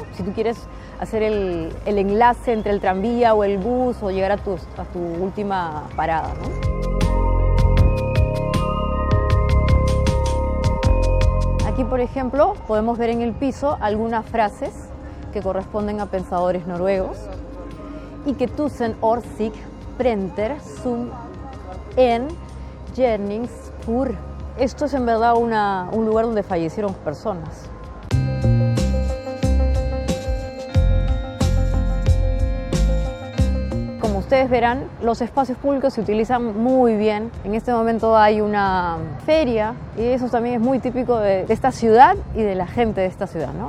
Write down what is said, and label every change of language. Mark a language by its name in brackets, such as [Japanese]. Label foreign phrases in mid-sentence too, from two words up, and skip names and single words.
[Spanish] Si tú quieres hacer el enlace entre el tranvía o el bus o llegar a tu última parada, ¿no? Aquí, por ejemplo, podemos ver en el piso algunas frases que corresponden a pensadores noruegos. Y que [Norwegian] tusen år sig prenter som en gjerningsspor. [Spanish] Esto es en verdad un lugar donde fallecieron personas. Como ustedes verán, los espacios públicos se utilizan muy bien. En este momento hay una feria y eso también es muy típico de esta ciudad y de la gente de esta ciudad, ¿no?